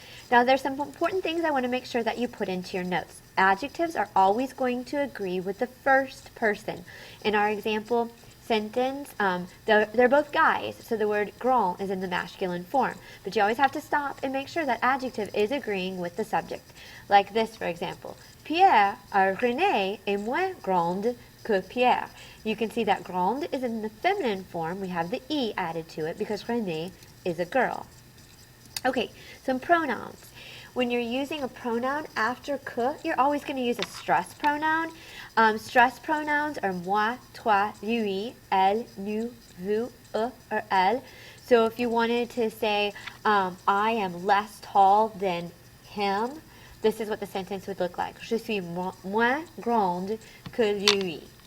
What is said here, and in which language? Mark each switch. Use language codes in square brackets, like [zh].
[en] Now there's some important things I want to make sure that you put into your notes. Adjectives are always going to agree with the first person. In our example sentence, they're both guys, so the word grand is in the masculine form. But you always have to stop and make sure that adjective is agreeing with the subject. Like this, for example. [fr] Pierre, René, est moins grande que Pierre. [en] You can see that grande is in the feminine form. We have the E added to it because René is a girl. Okay, some pronouns. When you're using a pronoun after que, you're always going to use a stress pronoun. Stress pronouns are moi, toi, lui, elle, nous, vous, eux, or elle. So if you wanted to say, I am less tall than him, this is what the sentence would look like. [fr] Je suis moins grande que lui.